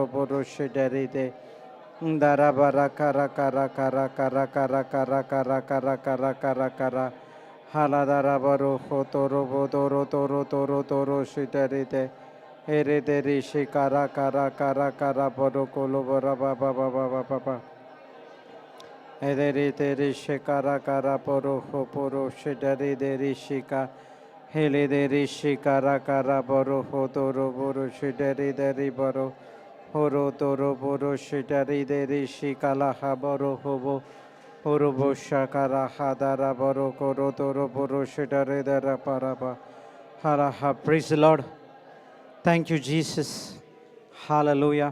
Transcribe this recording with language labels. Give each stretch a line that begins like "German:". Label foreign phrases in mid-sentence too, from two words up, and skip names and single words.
English: Burushiterite. Darabara kara kara kara kara kara kara kara kara kara kara kara. Haladarabaru Hotoro Bodoro Toro Toro Toro Shiterite. Herede Rishi kara kara kara kara Bodo Kolobora Baba Baba Baba. Herede Rishi kara kara Poro Hoporo Shiteride Rishika. Hele de rishi kara kara boro hotoro boro shitari de riboro horo toro boro shitari de rishi kalaha boro hobo horo bosha kara hadara boro koro toro boro shitari de raparaba haraha. Praise the Lord. Thank you, Jesus. Hallelujah.